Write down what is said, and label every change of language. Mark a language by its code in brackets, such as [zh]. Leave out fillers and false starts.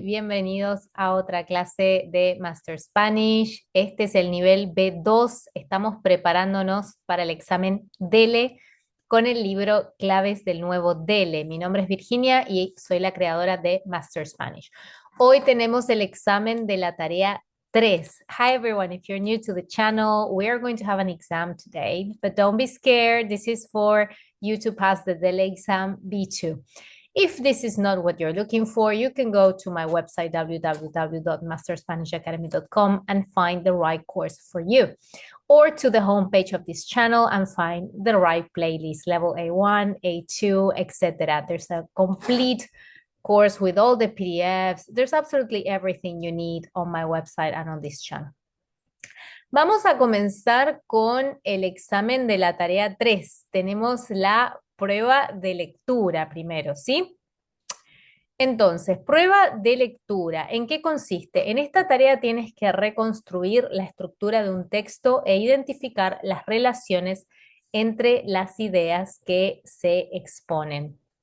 [es] Bienvenidos a otra clase de Master Spanish. Este es el nivel B2. Estamos preparándonos para el examen DELE con el libro Claves del Nuevo DELE. Mi nombre es Virginia y soy la creadora de Master Spanish. Hoy tenemos el examen de la tarea 3. [en] Hi everyone, if you're new to the channel, we are going to have an exam today, but don't be scared. This is for you to pass the DELE exam B2. If this is not what you're looking for, you can go to my website, www.masterspanishacademy.com, and find the right course for you. Or to the homepage of this channel and find the right playlist, level A1, A2, etc. There's a complete course with all the PDFs. There's absolutely everything you need on my website and on this channel. [es] Vamos a comenzar con el examen de la tarea 3. Tenemos la prueba de lectura primero, ¿sí? Entonces, prueba de lectura. ¿En qué consiste? En esta tarea tienes que reconstruir la estructura de un texto e identificar las relaciones entre las ideas que se exponen.